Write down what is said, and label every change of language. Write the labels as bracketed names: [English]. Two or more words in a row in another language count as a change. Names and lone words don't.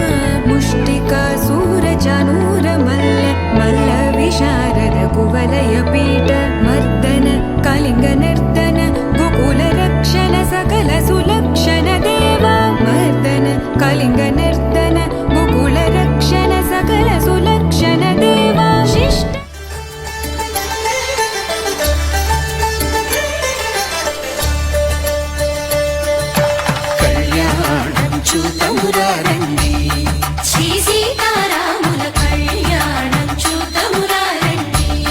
[Sanskrit] मुष्टिकासूरचानूरमल्ल मल्लविशारद कुवलयपीठ मर्दन कलिङ्गनर्दन गोकुलरक्षण सकल सुलक्षण देव मर्दन कलिङ्गनर्दन गोकुलरक्षण सकल सुलक्षण देव शिष्ट [Telugu] కళ్యాణం చూతమురా రండి, శ్రీ సీతారాముల కళ్యాణం చూతమురా రండి.